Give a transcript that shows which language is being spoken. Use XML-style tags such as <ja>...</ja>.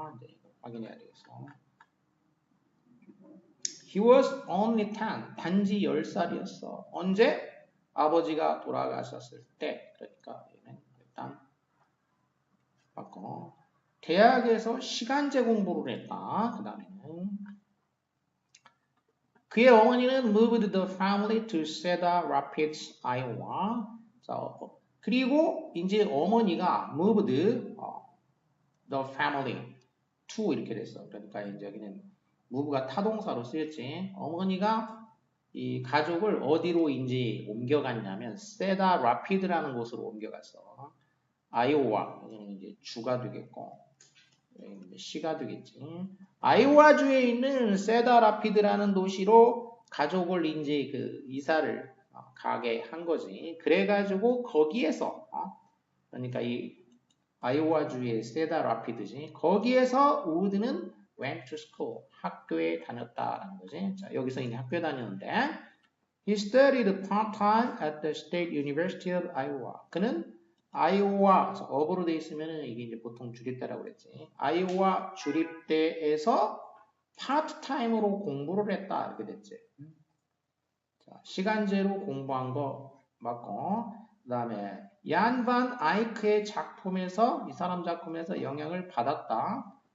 <ko>네, 이거 확인해야 되겠어.</ko> <en>He was only 10.</en> <ko>단지 10살이었어. 언제? 아버지가 돌아가셨을 때. 그러니까 얘는 일단 바꿔. 대학에서 시간제 공부를 했다. 그 다음에는 그의 어머니는</ko> <en>moved the family to Cedar Rapids, Iowa.</en> <ko>자, 그리고 이제 어머니가</ko> <en>moved the family to</en> <ko>이렇게 됐어. 그러니까 이제 여기는 move가 타동사로 쓰였지. 어머니가 이 가족을 어디로 이제 옮겨갔냐면 Cedar Rapid라는 곳으로 옮겨갔어. 아이오와 여기는 이제 주가 되겠고 시가 되겠지. 아이오와주에 있는 세다라피드라는 도시로 가족을 이제 그 이사를 가게 한 거지. 그래가지고 거기에서 그러니까 이 아이오와주의 세다라피드지. 거기에서 우드는</ko> <en>went to school</en> <ko>학교에 다녔다라는 거지. 자 여기서 이제 학교에 다녔는데</ko> <en>he studied part-time at the State University of Iowa.</en> <ko>그는 아이오와 업으로 돼 있으면 이게 이제 보통 주립대라고 그랬지. 아이오와 주립대에서 파트타임으로 공부를 했다 이렇게 됐지. 자, 시간제로 공부한 거 맞고 그 다음에 얀 반 아이크의 작품에서 이 사람 작품에서 영향을 받았다.</ko>